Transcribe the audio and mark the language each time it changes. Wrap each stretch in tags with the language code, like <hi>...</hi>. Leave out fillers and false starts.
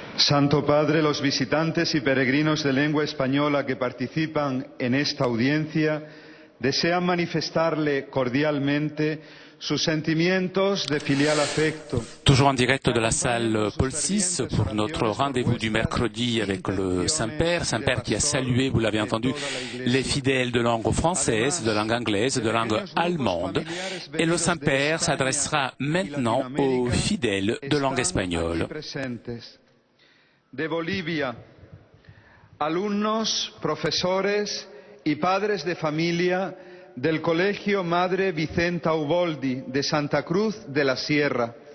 <es>Santo Padre, los visitantes y peregrinos de lengua española que participan en esta audiencia desean manifestarle cordialmente sus sentimientos de filial afecto.</es> <fr>Toujours en direct de la salle Paul VI pour notre rendez-vous du mercredi avec le Saint-Père. Saint-Père qui a salué, vous l'avez entendu, les fidèles de langue française, de langue anglaise, de langue allemande. Et le Saint-Père s'adressera maintenant aux fidèles de langue espagnole.</fr> <es>De Bolivia, alumnos, profesores y padres de familia del Colegio Madre Vicenta Uboldi de Santa Cruz de la Sierra.</es>